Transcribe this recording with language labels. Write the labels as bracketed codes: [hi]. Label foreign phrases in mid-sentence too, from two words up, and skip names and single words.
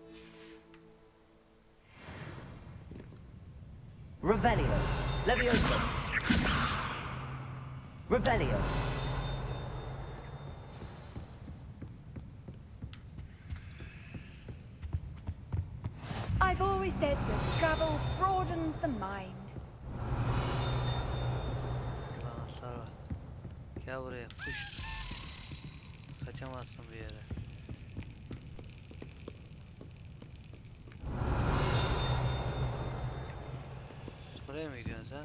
[en] Revelio. Leviosa. Revelio. I've always said that travel broadens the mind. [tr] Lan hasar var. Gel buraya. Puş. Kaçamazsın bir yere. Buraya mı gidiyorsun sen?